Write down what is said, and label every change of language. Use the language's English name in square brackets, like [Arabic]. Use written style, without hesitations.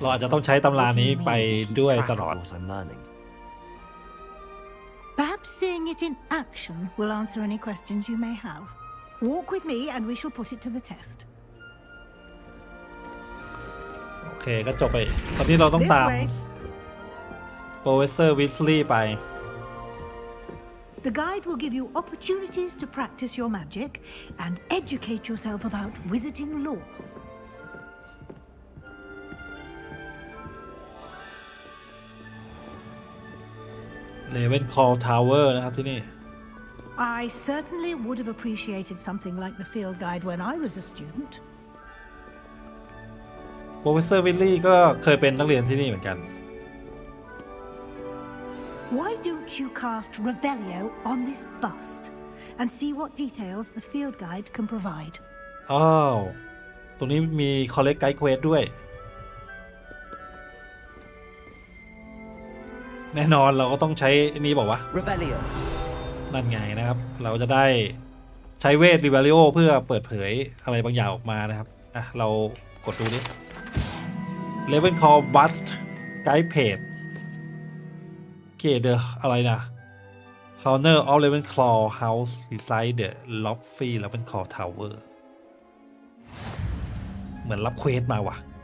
[Thai] เราอาจจะต้องใช้ตำรานี้ไปด้วยตลอด [English] What I'm learning. Perhaps seeing it in action will answer any questions you may have. Walk with me and we shall put it to the test. [Thai] โอเคก็จบไปตอนนี้เราต้อง [English] This [Thai] ตาม [English] way. [Thai] Professor Weasley ไป [English] The guide will give you opportunities to practice your magic and educate yourself about wizarding lore. [Thai] Ravenclaw Tower นะครับที่นี่ [English] I certainly would have appreciated something like the field guide when I was a student. [Thai] Professor Weasley ก็เคยเป็นนักเรียนที่นี่เหมือนกัน [English] Why don't you cast Revelio on this bust and see what details the field guide can provide? [Thai] อ้าวตรงนี้มี [English] collect guide quest [Thai] ด้วยแน่นอนเราก็ต้องใช้นี้บอกว่า [English] Revelio [Thai] นั่นไงนะครับเราจะได้ใช้เวท Revelio เพื่อเปิดเผยอะไรบางอย่างออกมานะครับอ่ะเรากดดูนี้ [English] Level Call Bust Guide Page เกเดออะไรนะ Corner of Ravenclaw House Beside the Lofty Ravenclaw Tower [Thai] เหมือนรับเควสมาว่ะ